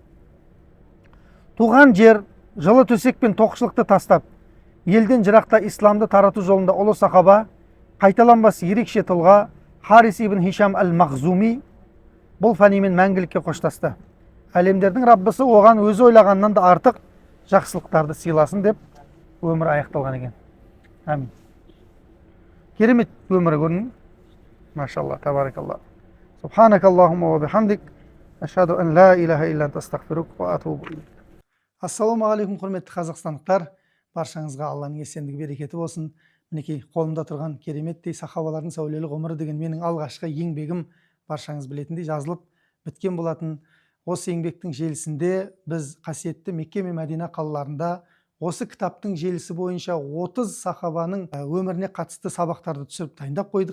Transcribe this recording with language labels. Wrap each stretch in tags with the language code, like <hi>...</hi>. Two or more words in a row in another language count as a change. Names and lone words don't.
<kk>Туған жер, жылы төсек пен тоқшылықты тастап, елден жырақта исламды тарату жолында ұлы сахаба, қайталанбас ерекше тұлға Харис ибн Хишам әл-Махзуми бұл фәнимен мәңгілікке қоштасты. Әлемдердің Раббысы оған өзі ойлағаннан да артық жақсылықтарды сыйласын деп өмірі аяқталған екен. Әмин. Керемет өмірі көрдің?</kk> <ar>ما شاء الله، تبارك الله. سبحانك اللهم وبحمدك، أشهد أن لا إله إلا أنت أستغفرك وأتوب إليك. السلام عليكم,</ar> <kk>құрметті қазақстандықтар. Баршаңызға Алланың есендігі берекеті болсын. Мінекей қолымда тұрған кереметтей сахабалардың сәулелі ғұмыры деген менің алғашқы еңбегім баршаңыз білетіндей жазылып біткен болатын. Осы еңбектің желісінде біз қасиетті Мекке мен Мәдина қалаларында осы кітаптың желісі бойынша 30 сахабаның өміріне қатысты сабақтарды түсіріп дайындап қойдық.</kk>